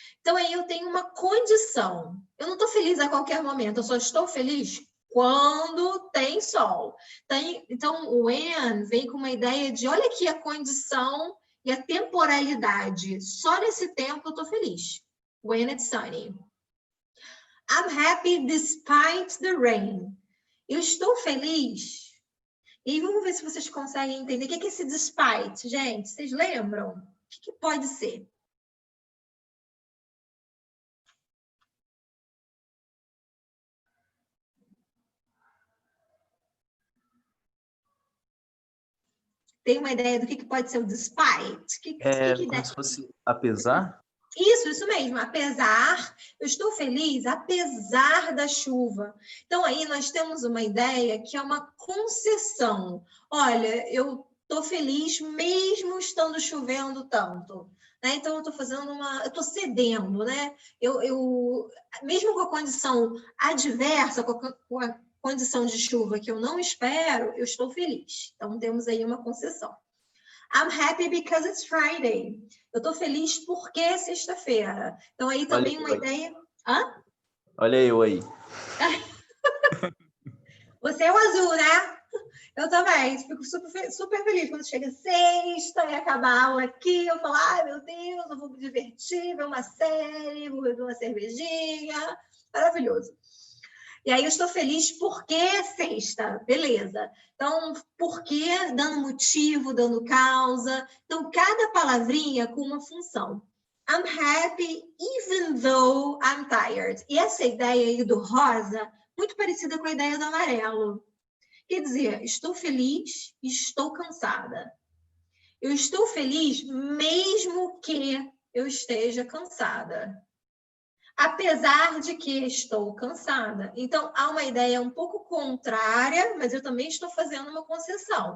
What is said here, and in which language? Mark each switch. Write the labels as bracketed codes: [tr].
[pt] Então aí eu tenho uma condição. Eu não tô feliz a qualquer momento, eu só estou feliz quando tem sol. Então o when vem com uma ideia de olha aqui a condição e a temporalidade. Só nesse tempo eu tô feliz. [en] When it's sunny. I'm happy despite the rain. [pt] Eu estou feliz. E vamos ver se vocês conseguem entender. O que é esse despite, gente? Vocês lembram? O que pode ser? Tem uma ideia do que pode ser o despite? Como se fosse apesar? Isso mesmo. Apesar, eu estou feliz apesar da chuva. Então, aí nós temos uma ideia que é uma concessão. Olha, eu estou feliz mesmo estando chovendo tanto. Né? Então, eu estou fazendo eu estou cedendo, né? Mesmo com a condição adversa, com a condição de chuva que eu não espero, eu estou feliz. Então, temos aí uma concessão. [en] I'm happy because it's Friday. [pt] Eu estou feliz porque é sexta-feira. Então, aí também uma ideia... Hã? Olha eu aí. Você é o azul, né? Eu também. Fico super feliz quando chega sexta e acaba a aula aqui. Eu falo, ai, meu Deus, eu vou me divertir, ver uma série, vou beber uma cervejinha. Maravilhoso. E aí eu estou feliz porque é sexta, beleza. Então, porque dando motivo, dando causa. Então, cada palavrinha com uma função. [en] I'm happy even though I'm tired. [pt] E essa ideia aí do rosa, muito parecida com a ideia do amarelo. Quer dizer, estou feliz e estou cansada. Eu estou feliz mesmo que eu esteja cansada. Apesar de que estou cansada. Então, há uma ideia um pouco contrária, mas eu também estou fazendo uma concessão.